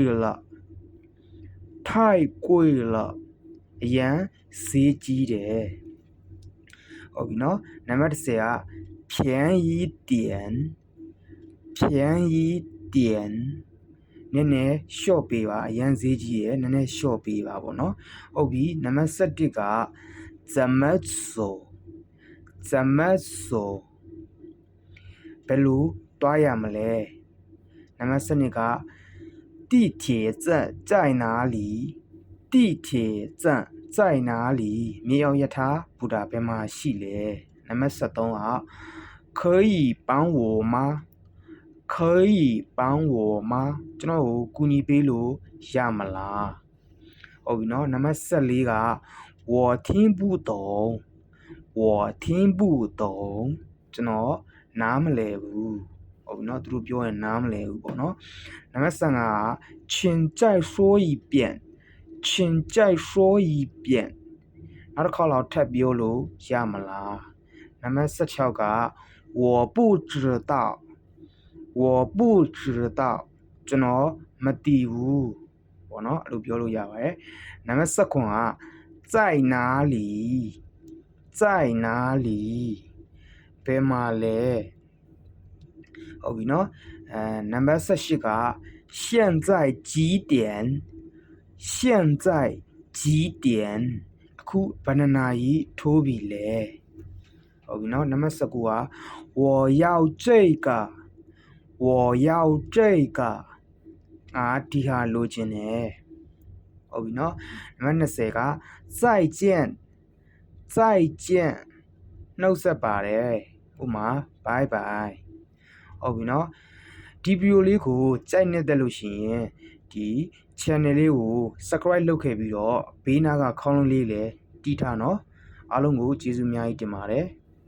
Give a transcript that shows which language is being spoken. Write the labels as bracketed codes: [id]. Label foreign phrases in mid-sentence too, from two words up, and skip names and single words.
[my] 了အရန်ဈေးကြီးတယ်ဟုတ်ပြီနော်နံပါတ်10က [zh] 便宜点 [my] နည်းနည်းလျှော့ပေးပါအရန်ဈေးကြီးရယ်နည်းနည်းလျှော့ပေးပါပေါ့နော်ဟုတ်ပြီနံပါတ်11က [zh] 怎么 [my] 走ဘယ်လိုတွားရမလဲနံပါတ်12က [zh] 地铁站在哪里 [my] မြေအောင်ရထားဘူတာဘယ်မှာရှိလဲနံပါတ်13က [zh] 可以帮我吗 [my] ကျွန်တော်ကိုကူညီပေးလို့ရမလားဟုတ်ပြီနော်နံပါတ်14က [zh] 我听不懂 [my] ကျွန်တော်နားမလည်ဘူးဟုတ်ပြီနော်သူတို့ပြောရင်နားမလည်ဘူးပေါ့နော်နံပါတ်15က [zh] 请再说一遍 [my] နောက်တစ်ခေါက်လောက်ထပ်ပြောလို့ရမလားနံပါတ်16က [zh] 我不知道 [my] ကျွန်တော်မသိဘူးပေါ့နော်အဲ့လိုပြောလို့ရပါတယ်နံပါတ်19က [zh] 在哪里 [my] ဘယ်မှာလဲဟုတ်ပြီနော်နံပါတ်18က [zh] 现在几点 [my] အခုဘယ်နှစ်နာရီထိုးပြီလဲဟုတ်ပြီနော်နံပါတ်19က [zh] 我要这个 [my] ဒီဟာလိုချင်တယ်ဟုတ်ပြီနော်နံပါတ်20က [zh] 再见 [my] နှုတ်ဆက်ပါတယ်ဥမာ [en] bye bye [my] ဟုတ်ပြီနော်ဒီဗီဒီယိုလေးကိုကြိုက်နေတဲ့လို့ရှိရင်ဒီ channel လေးကို subscribe လုပ်ခဲ့ပြီးတော့ဘေးနားကခေါင်းလုံးလေးလည်းတီးထားနော်အားလုံးကိုကျေးဇူးအများကြီးတင်ပါတယ်